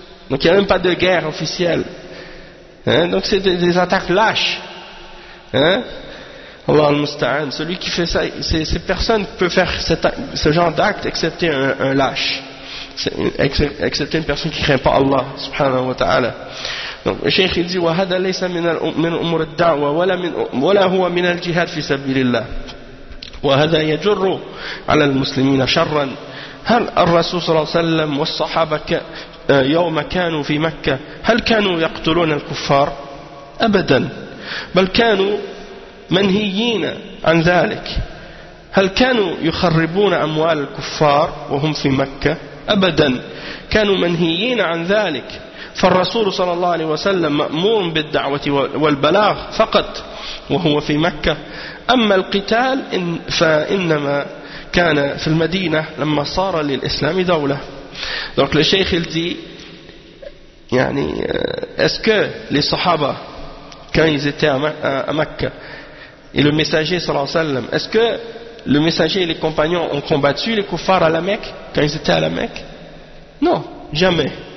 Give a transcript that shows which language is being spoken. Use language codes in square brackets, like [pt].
[fr] Donc il n'y a même pas de guerre officielle. Hein? Donc c'est des attaques lâches. Hein? Allah al-Musta'an, celui qui fait ça, c'est personne qui peut faire ce genre d'acte, excepté un lâche. Excepté une personne qui ne craint pas Allah, subhanahu wa ta'ala. [ar] Donc le cheikh il dit, وَهَذَا لَيْسَ مِنَ الْأُمُرِ الدَّعْوَةِ وَلَا هُوَ مِنَ الْجِهَادِ فِي سَبِيلِ اللَّهِ وَهَذَا يَجُرُّ عَلَى الْمُسْلِمِينَ شَرًّا هَلْ الرَّسُولُ صلى الله عليه وسلم والصحابة يوم كانوا في مكة هل كانوا يقتلون الكفار؟ أبدا، بل كانوا منهيين عن ذلك. هل كانوا يخربون أموال الكفار وهم في مكة؟ أبدا، كانوا منهيين عن ذلك. فالرسول صلى الله عليه وسلم مأمور بالدعوة والبلاغ فقط وهو في مكة، أما القتال فإنما كان في المدينة لما صار للإسلام دولة. [fr] Donc le cheikh il dit, يعني, est-ce que les sahaba quand ils étaient à Mecca et le messager صلى الله عليه وسلم, est-ce que le messager et les compagnons ont combattu les kuffars à la Mecque quand ils étaient à la Mecque? Non, jamais.